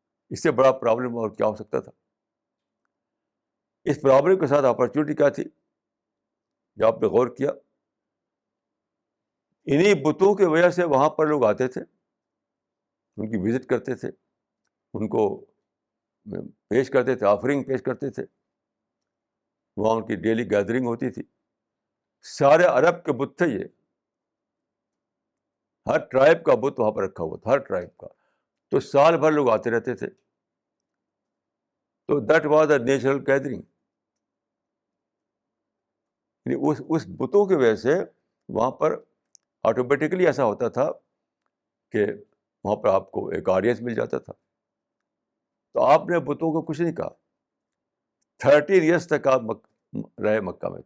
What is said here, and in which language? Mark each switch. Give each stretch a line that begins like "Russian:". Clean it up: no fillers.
Urdu: اس سے بڑا پرابلم اور کیا ہو سکتا تھا؟ اس پرابلم کے ساتھ اپرچونیٹی کیا تھی جو آپ نے غور کیا؟ انہی بتوں کی وجہ سے وہاں پر لوگ آتے تھے، ان کی وزٹ کرتے تھے، ان کو پیش کرتے تھے، آفرنگ پیش کرتے تھے. وہاں ان کی ڈیلی گیدرنگ ہوتی تھی. سارے عرب کے بت تھے یہ، ہر ٹرائب کا بت وہاں پر رکھا ہوا تھا، ہر ٹرائب کا. تو سال بھر لوگ آتے رہتے تھے.
English: تو that was a natural gathering.
Urdu: یعنی اس بتوں کی وجہ سے وہاں پر آٹومیٹکلی ایسا ہوتا تھا کہ وہاں پر آپ کو ایک آڈینس مل جاتا تھا. تو آپ نے بتوں کو کچھ نہیں کہا. 13 ایئرس تک آپ رہے مکہ میں.